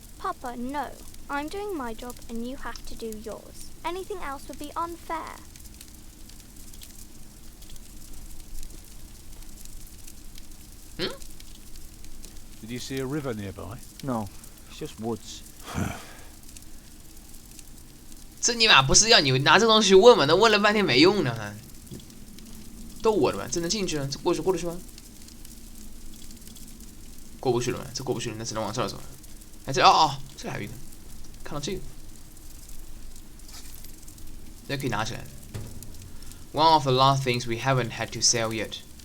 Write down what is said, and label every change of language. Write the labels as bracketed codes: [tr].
[en] Papa, no. I'm doing my job and you have to do yours. Anything else would be unfair. Did you see a river nearby? No, it's just woods. [zh] 这尼玛不是要你拿这东西问吗？那问了半天没用呢。逗我的吧？这能进去吗？这过得去吗？过不去了吗？这过不去了，那只能往这儿走了。哎，这这里还有一个，看到这个，这可以拿起来。 [en] One of the last things we haven't had to sell yet.